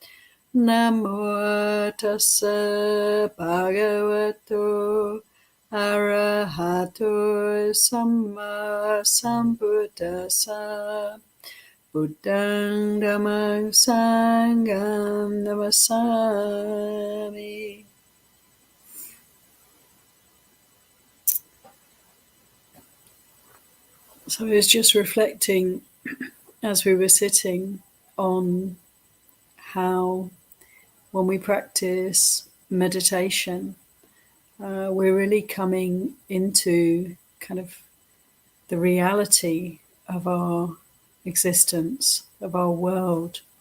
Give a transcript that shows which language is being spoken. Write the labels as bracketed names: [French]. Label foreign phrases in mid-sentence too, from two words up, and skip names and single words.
[Pali] Namo tassa bhagavato arahato samma sambuddhassa. Buddhang dhammang sangham namasami. [English] So I was just reflecting as we were sitting on how when we practice meditation, we're really coming into kind of the reality of our existence, of our world.